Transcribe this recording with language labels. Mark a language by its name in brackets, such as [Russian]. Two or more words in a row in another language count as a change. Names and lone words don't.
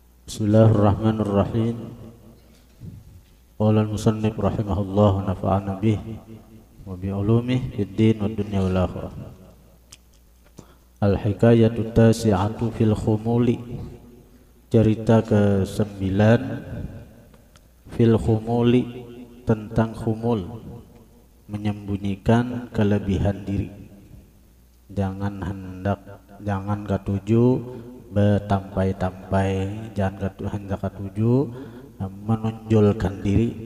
[Arabic] بسم الله الرحمن الرحيم. قال المصنف رحمه الله ونفعنا به وبعلومه في الدين والدنيا والآخرة. الحكاية التاسعة في الخمول. [Indonesian] Cerita ke-9 [Arabic] في الخمول, [Indonesian] tentang khumul, menyembunyikan kelebihan diri. [Banjar] Jangan katuju betampai-tampai, jangan hendak katuju menonjolkan diri.